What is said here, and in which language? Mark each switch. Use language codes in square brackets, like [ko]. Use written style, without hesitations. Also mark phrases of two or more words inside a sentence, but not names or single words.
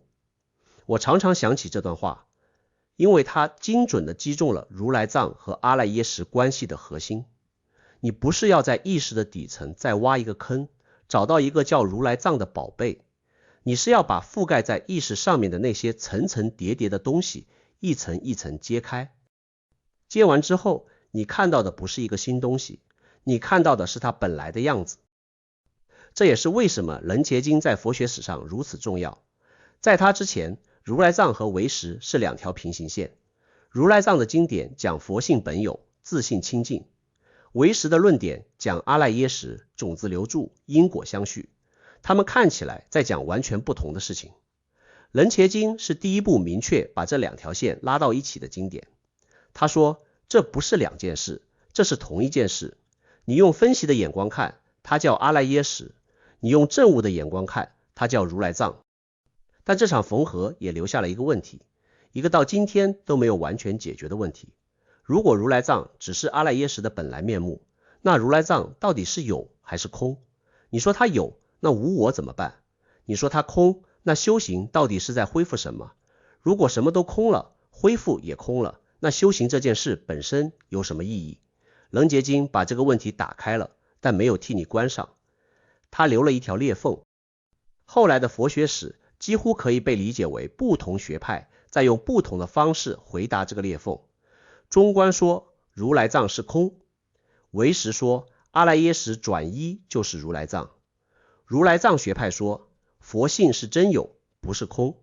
[zh] 我常常想起這段話，因為它精準地擊中了如來藏和阿賴耶識關係的核心。你不是要在意識的底層再挖一個坑，找到一個叫如來藏的寶貝，你是要把覆蓋在意識上面的那些層層疊疊的東西一層一層揭開。揭完之後，你看到的不是一個新東西，你看到的是它本來的樣子。這也是為什麼楞伽經在佛学史上如此重要。在它之前，如來藏和唯識是兩條平行線。如來藏的經典講佛性本有，自性清淨；唯識的論點講阿賴耶識，種子流注，因果相續。他們看起來在講完全不同的事情。楞伽經是第一部明確把這兩條線拉到一起的經典。他說這不是兩件事，這是同一件事。你用分析的眼光看，它叫阿賴耶識；你用證悟的眼光看，它叫如來藏。但這場縫合也留下了一個問題，一個到今天都沒有完全解決的問題。如果如來藏只是阿賴耶識的本來面目，那如來藏到底是有還是空？你說它有，那無我怎麼辦？你說它空，那修行到底是在恢復什麼？如果什麼都空了，恢復也空了，那修行這件事本身有什麼意義？楞伽經把這個問題打開了，但沒有替你關上，它留了一條裂縫。後來的佛學史幾乎可以被理解為不同學派在用不同的方式回答這個裂縫。中觀說如來藏是空，唯識說阿賴耶識轉依就是如來藏，如來藏學派說佛性是真有，不是空。